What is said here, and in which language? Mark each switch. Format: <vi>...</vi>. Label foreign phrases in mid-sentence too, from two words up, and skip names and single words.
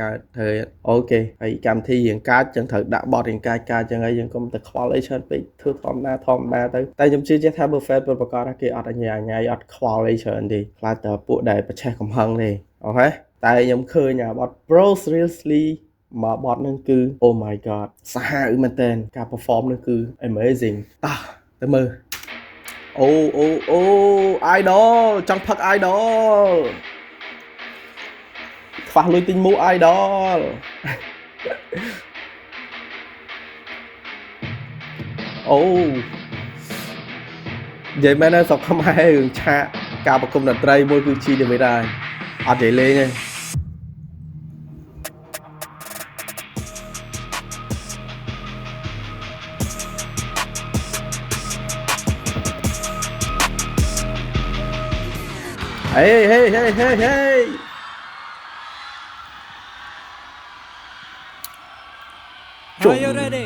<km>កើតធ្វើអូខេហើយកម្មវិធីរៀងកាចចឹងត្រូវដាក់បត់រៀងកាចចឹងហើយយើងកុំតែខ្វល់អីច្រើនពេកធ្វើធម្មតាទៅតែ ខ្ញុំជឿជាក់ថាបើ fan ពិតប្រាកដថាគេអត់អញ្ញាយអត់ខ្វល់អីច្រើនទេខ្លាចតែពួកដែលប្រឆេះកំហឹងទេអូខេតែខ្ញុំឃើញអាបត់</km> <en>Bro seriously</en> <km>មកបត់ហ្នឹងគឺ</km> <en>Oh my god</en> <km>សាហាវមែនតើការ perform ហ្នឹងគឺ amazing តោះទៅមើលអូ idol ចង់ផឹក idol ខ្វះលុយទិញមូ idol អូនិយាយមែនសុខខ្មែររឿងឆាកការប្រគំតន្ត្រីមួយគឺជីទៅវិញដែរអត់និយាយលេងទេ Hey!</km> <en>Are you ready?</en>